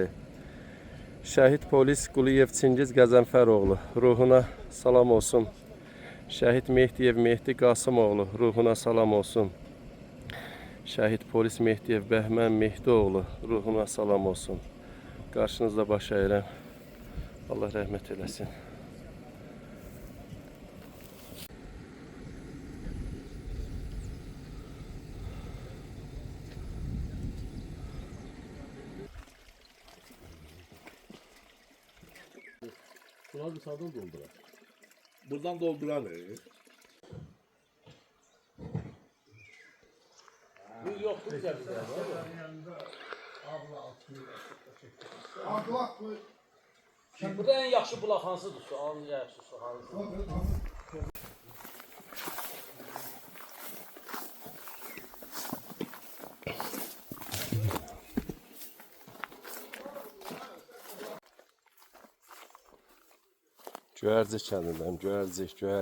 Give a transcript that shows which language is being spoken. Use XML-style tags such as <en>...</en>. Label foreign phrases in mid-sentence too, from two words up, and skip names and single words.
<az>Şəhid polis Quliyev Çingiz Qəzənfəroğlu ruhuna salam olsun. Şəhid Mehdiyev Mehdi Qasımoğlu ruhuna salam olsun. Şəhid polis Mehdiyev Bəhmən Mehdioğlu ruhuna salam olsun. Qarşınızda baş əyirəm. Allah rəhmət eləsin.</az> <tr>Şuna bir sağdan doldurar. Buradan doldurar. Bir yoktu bize bir tane. Şimdi burada en</tr> <az>yaxşı bulaq hansıdır? Su, en yaxşı su hansıdır? Göyərcik kəndindən, Göyərcik.</az>